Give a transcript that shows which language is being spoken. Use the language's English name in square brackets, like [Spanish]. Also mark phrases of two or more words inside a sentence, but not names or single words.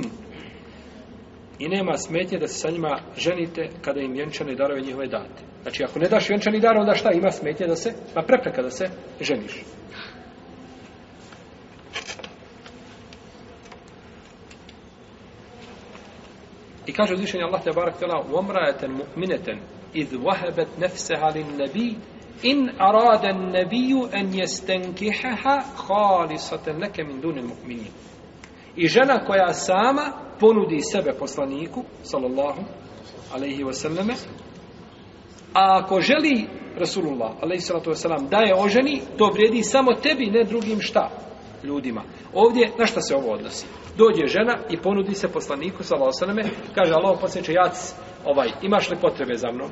[Bosnian] I nema smetnje da se sa njima ženite kada im vjenčane darove njihove date. Znači, ako ne daš vjenčani dar, onda šta? Ima smetnje da se, ima prepreka da se ženiš. I kaže uzvišenje Allah [Arabic] تبارك وتعالى وَمْرَأَةً مُؤْمِنَةً إِذْ وَهَبَتْ نَفْسَهَا لِلنَّبِيِّ إِنْ أَرَادَ النَّبِيُّ أَنْ يَسْتَنْكِحَهَا خَالِصَةً لَكَ مِنْ دُونِ الْمُؤْمِنِينَ. [Bosnian] I žena koja sama ponudi sebe poslaniku [Arabic] صلى الله عليه وسلم, [Bosnian] a ako želi Rasulullah [Arabic] عليه الصلاة والسلام [Bosnian] da je oženi, to vrijedi samo tebi, ne drugim šta? Ljudima. Ovdje na šta se ovo odnosi? Dođe žena i ponudi se poslaniku [Arabic] صلى الله عليه وسلم, [Bosnian] kaže Allahov poslaniče, imaš li potrebe za mnom?